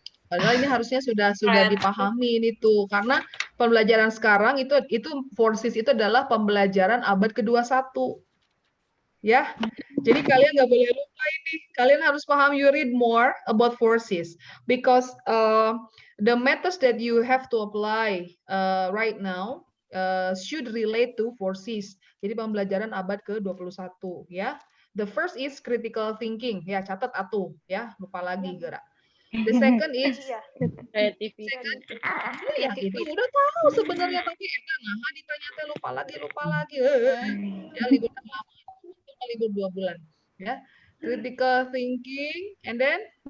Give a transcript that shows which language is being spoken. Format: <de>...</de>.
<id>Padahal ini harusnya sudah dipahami ini tuh, karena pembelajaran sekarang itu 4Cs itu adalah pembelajaran abad ke-21. Ya. Jadi kalian nggak boleh lupa ini. Kalian harus paham,</id> <en>you read more about 4Cs because the methods that you have to apply right now should relate to 4Cs.</en> <id>Jadi pembelajaran abad ke-21 ya.</id> <en>The first is critical thinking.</en> <id>Ya, catat atuh ya, lupa lagi gerak.</id> <en>The second is creativity.</en> <id>Ya itu udah tahu sebenarnya tapi nah ditanya teh lupa lagi. Ya libur lama, libur 2 bulan.</id> <en>Ya, critical thinking and then</en>